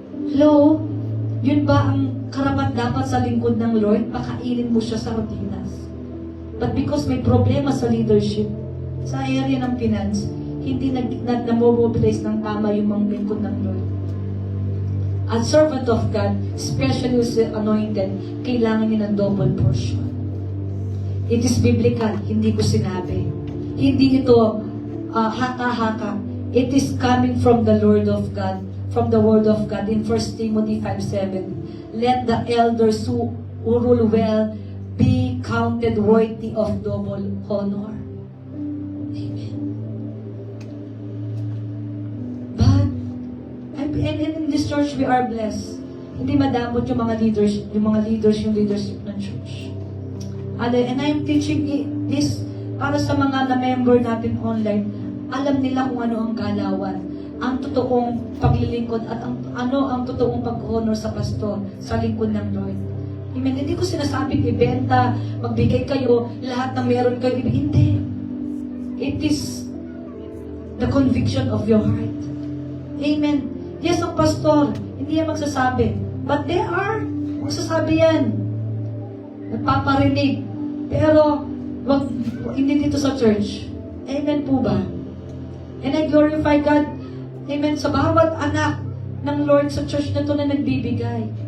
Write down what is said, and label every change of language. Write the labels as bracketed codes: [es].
[tl] Hello? Yun ba ang karapat dapat sa lingkod ng Lord? Pakainin mo siya sardinas. But because may problema sa leadership, sa area ng finance, hindi na-mobilize ng tama yung mga lingkod ng Lord. [en] As servant of God, especially who's anointed, [tl] kailangan niya ng [en] double portion. It is biblical, [tl] hindi ko sinabi. Hindi ito haka-haka. [en] It is coming from the Lord of God, from the Word of God in 1 Timothy 5:7. Let the elders who rule well be counted worthy of double honor. Amen. But, and in this church, we are blessed. [tl] Hindi madamot yung mga leaders, yung leadership ng church. [en] And I'm teaching this [tl] para sa mga na-member natin online. Alam nila kung ano ang galawan, ang totoong paglilingkod at ang totoong pag-honor sa pastor, sa lingkod ng Lord. Amen. Hindi ko sinasabing ibenta, magbigay kayo, lahat na meron kayo, hindi. [en] It is the conviction of your heart. Amen. [tl] Yes, ang pastor, hindi yan magsasabi. [en] But they are. [tl] Magsasabi yan. Nagpaparinig. Pero, hindi dito sa church. Amen po ba? [en] And I glorify God. Amen. [tl] Sa bawat anak ng Lord sa church na ito na nagbibigay.